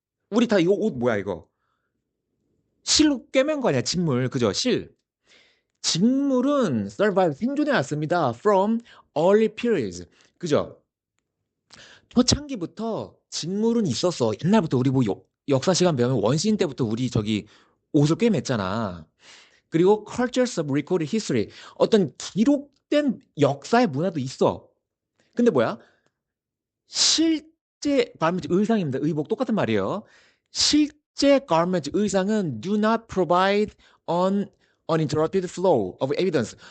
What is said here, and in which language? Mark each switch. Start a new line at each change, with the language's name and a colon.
Korean: 우리 다 이거 옷 뭐야, 이거? 실로 꿰맨 거 아니야, 직물. 그죠? 실. 직물은 survive, 생존해 왔습니다.
English: From early periods.
Korean: 그죠? 초창기부터 직물은 있었어. 옛날부터 우리 뭐 역사 시간 배우면 원시인 때부터 우리 저기 옷을 꿰맸잖아.
English: 그리고 cultures of recorded history.
Korean: 어떤 기록된 역사의 문화도 있어. 근데 뭐야? 실제 garment 의상입니다. 의복 똑같은 말이에요. 실제 garment 의상은
English: do not provide an uninterrupted flow of evidence.